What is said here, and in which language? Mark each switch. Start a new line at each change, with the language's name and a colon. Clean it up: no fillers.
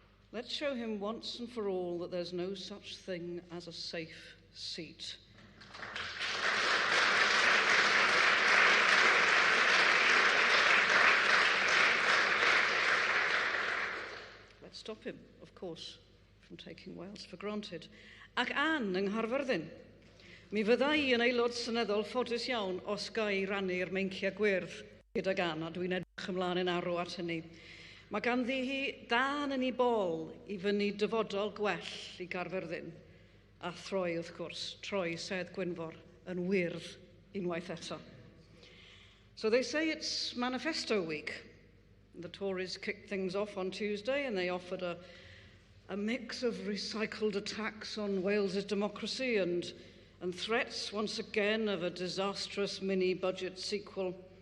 English: Let's show him once and for all that there's no such thing as a safe seat. Let's stop him, of course, from taking Wales for granted.
Welsh: Ac Ann yng Nghaerfyrddin. Mi fydda I yn aelod seneddol ffodus iawn os ga I rannu'r meinciau gwyrdd gydag Ann, a dwi'n edrych ymlaen yn arw at hynny. Mae ganddi hi dan yn ei bol I fyny dyfodol gwell I Gaerfyrddin, a throi wrth gwrs, troi Sedd Gwynfor yn wyrdd unwaith eto.
English: So they say it's Manifesto week. The Tories kicked things off on Tuesday and they offered a mix of recycled attacks on Wales's democracy and threats once again of a disastrous mini-budget sequel.